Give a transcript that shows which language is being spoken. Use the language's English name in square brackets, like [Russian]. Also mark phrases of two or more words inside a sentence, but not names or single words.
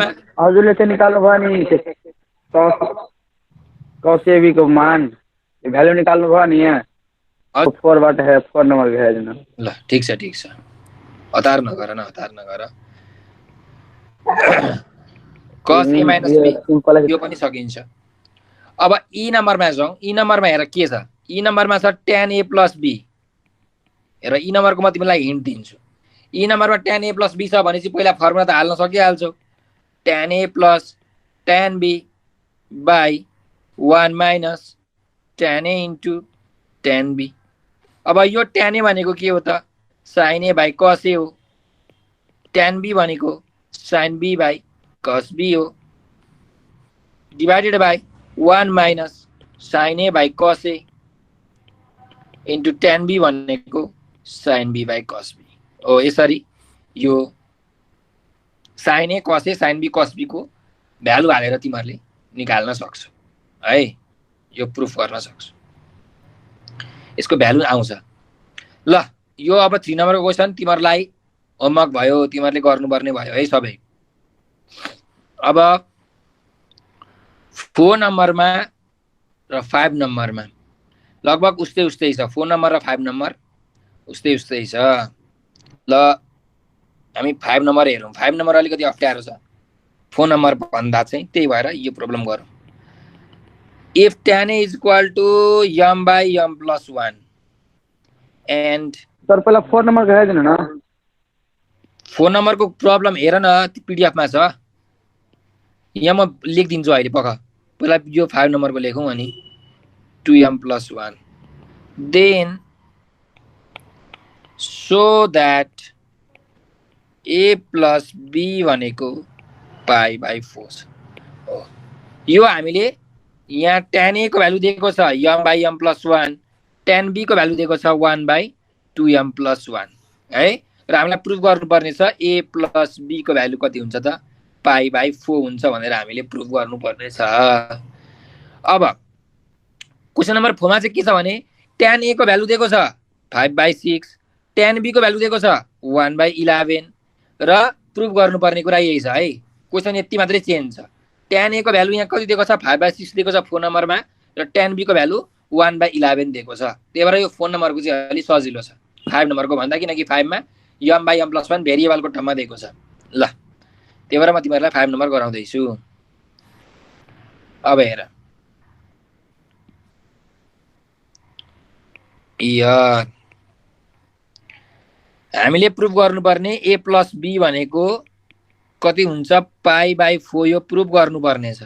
[Nepali] हजुरले चाहिँ निकाल्नु भयो नि कस ए बी को मान भ्यालु निकाल्नु भयो नि यहाँ 4 बाट है 4 नम्बर हेर्नु। ल ठिक छ ठिक छ, हतार नगर न, हतार नगर। कस ए माइनस बी यो पनि सकिन्छ। अब ई नम्बरमा जाउँ। ई नम्बरमा हेर के छ, ई नम्बरमा छ tan a प्लस बी। हेर ई नम्बरको म तिमीलाई हिन्ट दिन्छु। ई नम्बरमा tan a प्लस बी छ भनेपछि पहिला फर्मुला त हाल्न सकिहाल्छौ, tan a प्लस tan b बाई 1 माइनस tan a इन्टु tan b। अब यो tan a भनेको के हो त, sin a बाई cos a हो। tan b भनेको sin b बाई cos b हो, [English] divided by [Nepali] 1 माइनस sin a बाई cos a इन्टु tan b भनेको sin b बाई cos b हो। यसरी यो sin a cos a sin b cos b को भ्यालु हालेर तिमीहरूले निकाल्न सक्छौ है, यो प्रुफ गर्न सक्छौ, यसको भ्यालु आउँछ। ल यो अब 3 नम्बरको क्वेसन तिमीहरूलाई होमवर्क भयो, तिमीहरूले गर्नुपर्ने भयो है सबै। अब 4 नम्बरमा र 5 नम्बरमा लगभग उस्तै उस्तै छ, 4 नम्बर र 5 नम्बर उस्तै उस्तै छ। ल हामी 5 नम्बर हेरौँ। 5 नम्बर अलिकति अप्ठ्यारो छ 4 नम्बर भन्दा चाहिँ, त्यही भएर यो प्रब्लम गरौँ। [English] if tan a is equal to m by m plus 1 and [Nepali] सर पहिला 4 नम्बर हेरिदिनु न। 4 नम्बरको प्रब्लम हेर न, पिडिएफमा छ, यहाँ म लेखिदिन्छु अहिले पख। पहिला यो 5 नम्बरको लेखौँ अनि 2m प्लस 1 [English] then so that [Nepali] a प्लस b भनेको पाई बाई 4 हो। यो हामीले यहाँ tan a को भ्यालु दिएको छ m बाई m प्लस 1, tan b को भ्यालु दिएको छ 1 बाई 2m प्लस 1 है। र हामीलाई प्रुफ गर्नुपर्ने छ a प्लस b को भ्यालु कति हुन्छ त, पाई बाई 4 हुन्छ भनेर हामीले प्रुफ गर्नुपर्ने छ। अब क्वेसन नम्बर 4 मा चाहिँ के छ भने tan a को भ्यालु दिएको छ 5 बाई 6, tan b को भ्यालु दिएको छ 1 बाई 11 र प्रुफ गर्नुपर्ने कुरा यही छ है। क्वेसन यति मात्रै चेन्ज छ। tan a को भ्यालु यहाँ कति दिएको छ 5 बाई 6 दिएको छ 4 नम्बरमा, र tan b को भ्यालु 1 बाई 11 दिएको छ। त्यही भएर यो 4 नम्बरको चाहिँ अलि सजिलो छ 5 नम्बरको भन्दा, किनकि 5 मा m बाई m प्लस 1 भेरिएबलको ठाउँमा दिएको छ। ल त्यही भएर म तिमीहरूलाई 5 नम्बर गराउँदैछु। अब हेर, हामीले प्रुफ गर्नुपर्ने a प्लस b भनेको कति हुन्छ पाई बाई 4, यो प्रुफ गर्नुपर्ने छ।